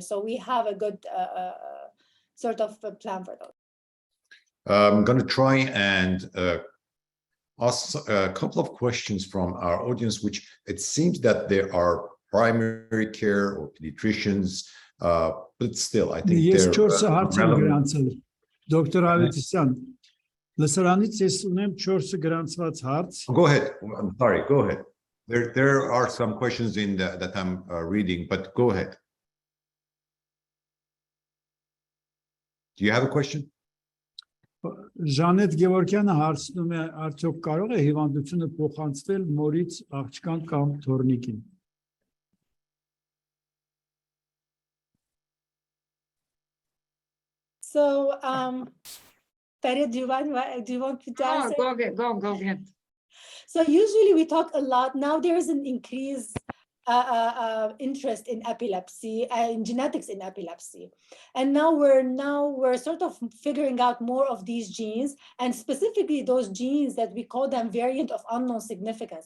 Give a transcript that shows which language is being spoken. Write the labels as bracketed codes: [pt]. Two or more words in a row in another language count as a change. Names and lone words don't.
[en] So we have a good sort of a plan for those. I'm going to try and ask a couple of questions from our audience, which it seems that there are primary care or pediatricians, but still, I think [hy] Ես [en] they're [hy] 4 հարց եմ [en] relevant. [hy] գրանցել։ Դոկտոր Ավետիսյան, լսարանից ես ունեմ 4 գրանցված հարց։ [en] Go ahead. I'm sorry. Go ahead. There are some questions in that I'm reading, but go ahead. Do you have a question? [hy] Ժանետ Գևորգյանը հարցնում է, արդյոք կարող է հիվանդությունը փոխանցվել մորից աղջկան կամ թոռնիկին։ [en] So, Feria, do you want to answer? Go ahead. So usually we talk a lot. Now there is an increase interest in epilepsy and genetics in epilepsy, and now we're sort of figuring out more of these genes, and specifically those genes that we call them variant of unknown significance.